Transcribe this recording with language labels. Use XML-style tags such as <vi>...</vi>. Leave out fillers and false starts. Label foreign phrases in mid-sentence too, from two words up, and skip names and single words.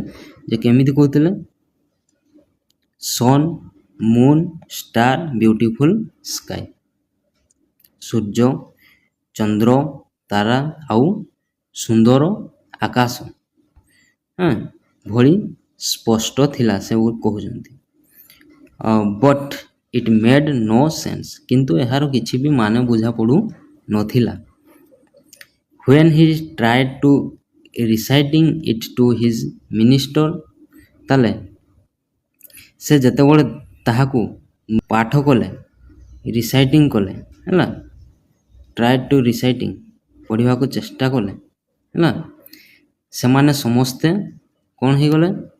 <or>ଯେ କେମିତି କହୁଥିଲେ,</or> <en>sun, moon, star, beautiful sky,</en> <or>ସୂର୍ଯ୍ୟ, ଚନ୍ଦ୍ର, ତାରା ଆଉ ସୁନ୍ଦର ଆକାଶ ଭଳି ସ୍ପଷ୍ଟ ଥିଲା, ସେ କହୁଛନ୍ତି।</or> <en>but it made no sense,</en> <or>କିନ୍ତୁ ଏହାର କିଛି ବି ମାନେ ବୁଝା ପଡ଼ୁ ନଥିଲା।</or> <en>when he tried to reciting it to his minister,</en> <or>ତାହେଲେ ସେ ଯେତେବେଳେ ତାହାକୁ ପାଠ କଲେ, ରିସାଇଟିଂ କଲେ, ହେଲା,</or> <en>try to reciting,</en> <or>ପଢ଼ିବାକୁ ଚେଷ୍ଟା କଲେ, ହେଲା, ସେମାନେ ସମସ୍ତେ କ'ଣ ହେଇଗଲେ?</or>